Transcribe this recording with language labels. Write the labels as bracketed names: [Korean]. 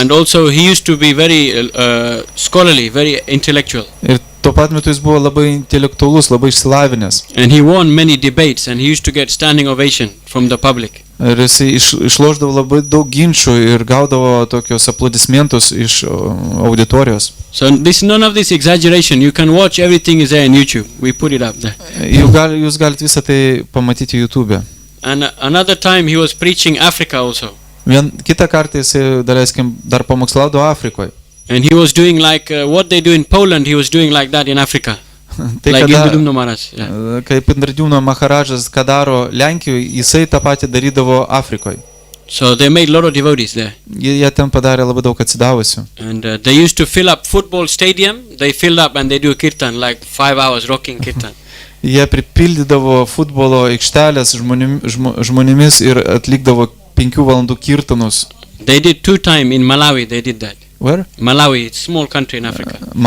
[English] And also he used to be very scholarly, very intellectual. [Lithuanian] Ir tuo pat metu jis buvo labai intelektualus, labai išsilavinęs. [English] And he won many debates and he used to get standing ovation from the public. [Lithuanian] Ir jisai išlošdavo labai daug ginčių ir gaudavo tokios aplodismentus iš auditorijos. [English] So none of this exaggeration. You can watch, everything is there on YouTube. We put it up there. [Lithuanian] Jūs galite visą tai pamatyti YouTube. [English] And another time he was preaching Africa also. [Lithuanian] Kitą kartą jisai, daleiskim, dar pamokslaudavo Afrikoje. [English] And he was doing like what they do in Poland, he was doing like that in Africa. Like Indradumno Maharaj. Yeah. [Lithuanian] Kaip Indradumno Maharadžas, ką daro Lenkijoje, jisai tą patį darydavo Afrikoje. [English] So they made a lot of devotees there. [Lithuanian] Jie ten padarė labai daug atsidavusių. [English] And they used to fill up football stadium. They filled up and they do kirtan, like 5 hours rocking kirtan. [Lithuanian] Jie pripildydavo futbolo aikštelės žmonėmis ir atlikdavo 5 valandų kirtanus. [English] They did 2 times in Malawi. They did that. Where? Malawi, it's a small country in Africa.